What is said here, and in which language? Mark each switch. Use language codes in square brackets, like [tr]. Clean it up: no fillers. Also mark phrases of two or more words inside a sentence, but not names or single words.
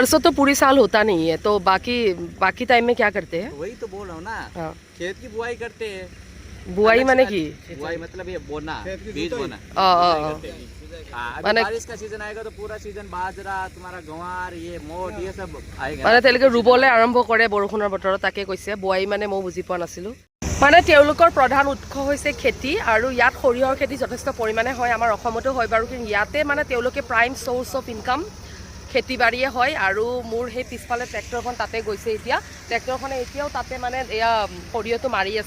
[hi] सरसों तो पूरी साल होता नहीं है, तो बाकी टाइम में क्या करते हैं? वही तो बोल रहा हूँ ना, हाँ। खेत की बुआई करते हैं। बुआई माने की? बुआई मतलब ये बोना, बीज बोना। हाँ, अभी माने- बारिश का सीजन आएगा तो पूरा सीजन बाजरा, तुम्हारा गंवार, ये मोट, ये सब आएगा। [as] মানে তেওঁলোকে ৰুবলৈ আৰম্ভ কৰে বৰষুণৰ বতৰত, তাকে কৈছে। বোৱাৰী মানে মই বুজি পোৱা নাছিলোঁ। মানে তেওঁলোকৰ প্ৰধান উৎস হৈছে খেতি, আৰু ইয়াত সৰিয়হৰ খেতি যথেষ্ট পৰিমাণে হয়, আমাৰ অসমতো হয় বাৰু, কিন্তু ইয়াতে মানে তেওঁলোকে [en] prime source of income [as] খেতি বাৰীয়ে হয়। আৰু মোৰ সেই পিছফালে ট্ৰেক্টৰখন তাতে গৈছে এতিয়া, ট্ৰেক্টৰখনে এতিয়াও তাতে মানে এয়া সৰিয়হটো মাৰি আছে।